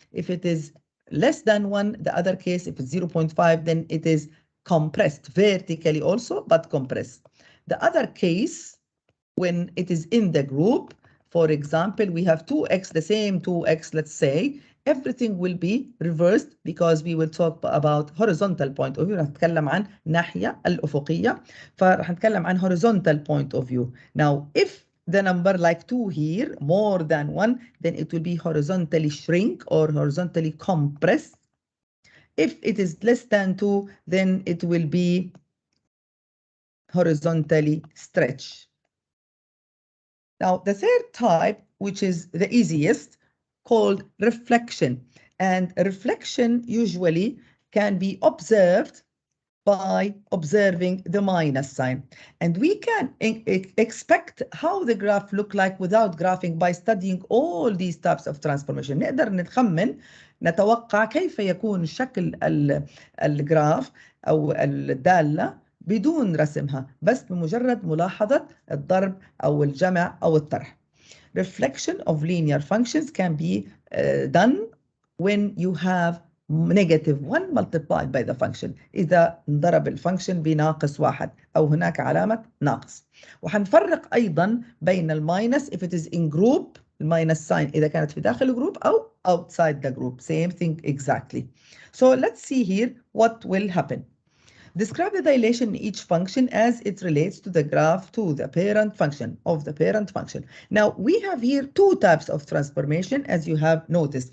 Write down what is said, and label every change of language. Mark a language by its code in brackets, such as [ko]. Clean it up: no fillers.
[en] If it is less than 1, the other case, if it's 0.5, then it is compressed vertically also, but compressed. The other case, when it is in the group, for example, we have 2x, the same 2x, let's say, everything will be reversed because we will talk about horizontal point of view. [ar] رح نتكلم عن ناحية الأفقية، فرح نتكلم عن [en] horizontal point of view. Now, if the number like 2 here, more than 1, then it will be horizontally shrink or horizontally compress. If it is less than 2, then it will be horizontally stretch. Now, the third type, which is the easiest, called reflection. And reflection usually can be observed by observing the minus sign. And we can expect how the graph look like without graphing by studying all these types of transformation. [ar] نقدر نتوقع كيف يكون شكل الجراف أو الدالة بدون رسمها، بس بمجرد ملاحظة الضرب أو الجمع أو الطرح. [en] Reflection of linear functions can be done when you have -1 multiplied by the function. [ar] إذا انضرب الفانكشن بناقص 1 أو هناك علامة ناقص. وحنفرق أيضا بين الماينس [en] if it is in group, [ar] الماينس sign إذا كانت في داخل الجروب أو [en] outside the group. Same thing exactly. So let's see here what will happen. Describe the dilation in each function as it relates to the graph to the parent function of the parent function. Now we have here two types of transformation as you have noticed.